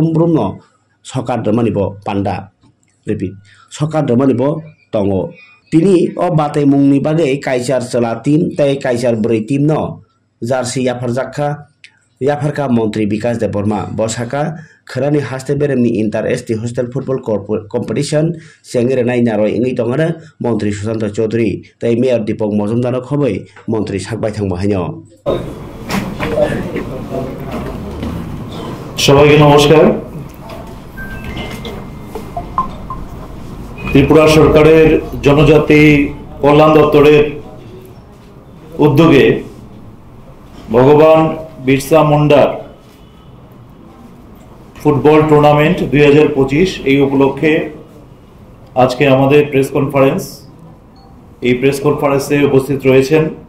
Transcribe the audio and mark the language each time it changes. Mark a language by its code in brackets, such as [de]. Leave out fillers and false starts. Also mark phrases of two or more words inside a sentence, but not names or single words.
[trp] brum no sokar domani bo panda repeat sokar domani bo tongo tini o bataimungni bagai kaisar chola team tai kaisar bori team no jersey yafarka Mantri Vikas Deborma bosaka khurani haste beremni [en] inter ST hostel football competition [trp] sengere nai naroi ingui tongana Mantri Sushant Chaudhary tai Mayor Deepak Majumdar khobai Mantri sakbai thangba haino [bn] সবাইকে নমস্কার। ত্রিপুরা সরকারের জনজাতি কল্যাণ দপ্তরের উদ্যোগে ভগবান বিরসা মুন্ডার ফুটবল টুর্নামেন্ট 2025 এই উপলক্ষে আজকে আমাদের [en] press conference [bn] এই [en] press conference [bn] উপস্থিত রয়েছেন